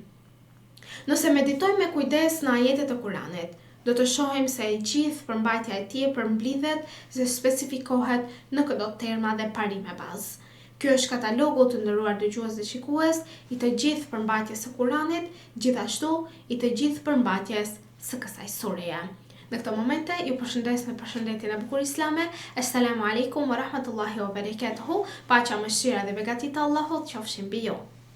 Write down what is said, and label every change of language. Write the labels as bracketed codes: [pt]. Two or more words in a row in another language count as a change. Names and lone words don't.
[sq] Nëse meditojmë me kujdes në ajetet e Kuranit, do të shohim se e gjithë përmbajtja e tij përmblidhet dhe specifikohet në këto terma dhe parime bazë. Ky është katalogu të nderuar dëgjues dhe shikues i të gjithë përmbajtjes së Kuranit, gjithashtu i të gjithë përmbajtjes së kësaj sureje. Në këtë momente ju përshëndes me përshëndetjen e bukur islame. [ar] السلام عليكم ورحمة الله وبركاته. [sq] Paqja, mëshira dhe begati të Allahut qofshin mbi ju.